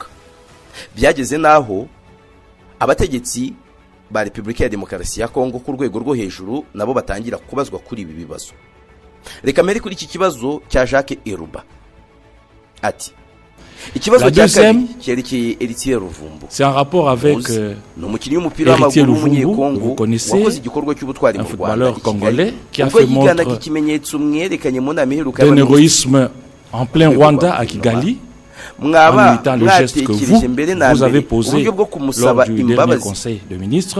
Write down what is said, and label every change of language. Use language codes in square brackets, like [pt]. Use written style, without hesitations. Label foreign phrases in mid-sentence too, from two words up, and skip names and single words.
[rw] Byageze naho abategetsi ba Repubulika ya Demokarasi ya Kongo ku rwego rwo hejuru nabo batangira kubazwa kuri ibi bibazo. Reka mbere kuri iki kibazo cya Jacques Eruba. Ati ikibazo cya kabiri cyerekeye Heritier Ruvumbu. [fr] C'est un rapport avec Heritier Ruvumbu, vous connaissez, un footballeur congolais qui a fait montre d'un héroïsme en plein Rwanda à Kigali, en imitant le geste que vous avez posé lors du dernier conseil de ministres.